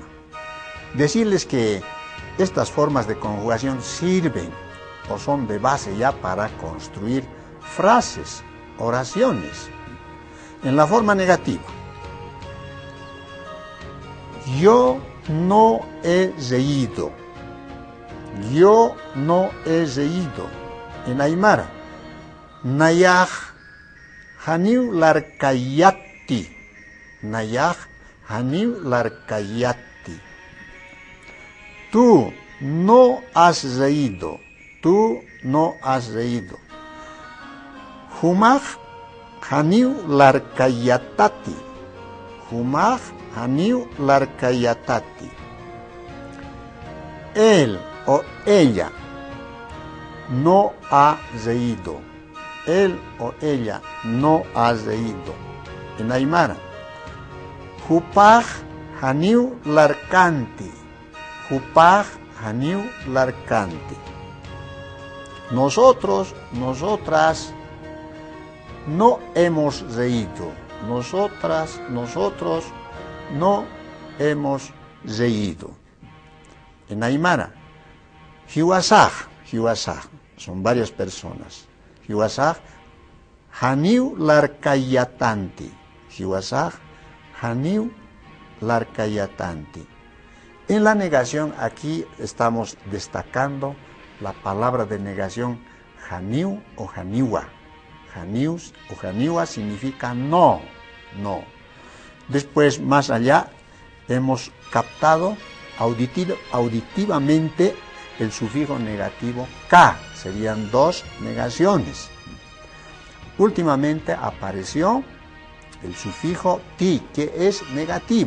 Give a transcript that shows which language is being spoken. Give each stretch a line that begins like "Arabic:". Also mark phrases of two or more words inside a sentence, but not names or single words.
Spanish: Decirles que estas formas de conjugación sirven o son de base ya para construir frases, oraciones. En la forma negativa. Yo no he reído. Yo no he reído. En aymara.
Aymara: Nayaj haniu larkayati. Nayaj haniu larkayati.
Spanish: Tú no has reído. Tú no has reído.
Aymara: Humaj haniu larkayatati. Humaj haniu larkayatati.
Spanish: Él o ella no ha reído. Él o ella no ha reído. En aymara.
Aymara: Hupaj haniu larkanti. Hupaj haniu larkanti.
Spanish: Nosotros, nosotras no hemos reído. Nosotras, nosotros no hemos reído. En aymara.
Aymara: Hiwasaj, hiwasaj,
Spanish: son varias personas.
Aymara: Hiwasaj haniu larkayatanti. Hiwasaj haniu larkayatanti.
Spanish: En la negación aquí estamos destacando la palabra de negación haniu o haniwa. Hanius o haniwa significa no, no. Después, más allá, hemos captado auditivamente el sufijo negativo ka. Serían dos negaciones. Últimamente apareció el sufijo ti, que es negativo.